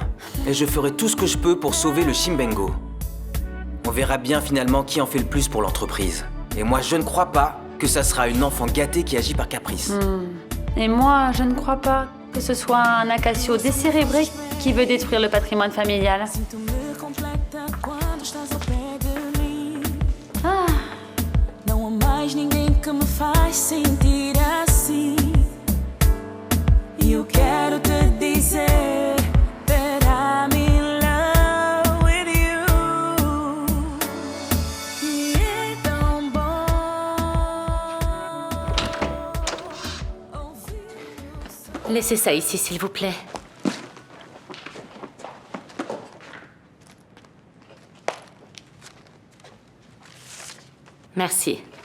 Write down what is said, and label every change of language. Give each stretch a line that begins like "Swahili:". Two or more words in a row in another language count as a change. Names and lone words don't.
French: Et je ferai tout ce que je peux pour sauver le Chimbengo. On verra bien finalement qui en fait le plus pour l'entreprise. Et moi, je ne crois pas que ça sera une enfant gâtée qui agit par caprice. Et moi, je ne crois pas que ce soit un Acacio décérébré qui veut détruire le patrimoine familial. Ah.
Portuguese: Não há mais ninguém que me faz sentir assim. E eu quero te dizer
English: that I'm in love with you.
Portuguese: E é tão bom.
French: Laissez ça ici, s'il vous plaît. Merci.